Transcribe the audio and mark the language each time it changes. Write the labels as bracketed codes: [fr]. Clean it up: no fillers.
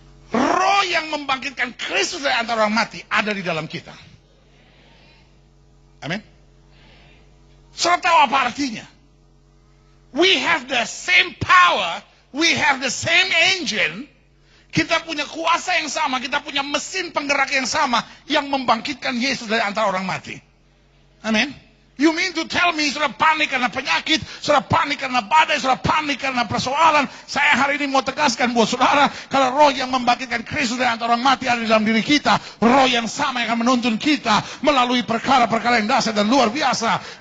[id] Roh yang membangkitkan Kristus dari antara orang mati ada di dalam kita. Amin. Saudara tahu apa artinya? [en] We have the same power, we have the same engine. [id] Kita punya kuasa yang sama, kita punya mesin penggerak yang sama yang membangkitkan Yesus dari antara orang mati. Amin. [en] You mean to tell me, [id] saudara panik karena penyakit, saudara panik karena badai, saudara panik karena persoalan. Saya hari ini mau tegaskan buat saudara, kalau roh yang membangkitkan Kristus dari antara orang mati ada di dalam diri kita, roh yang sama yang akan menuntun kita melalui perkara-perkara yang dahsyat dan luar biasa.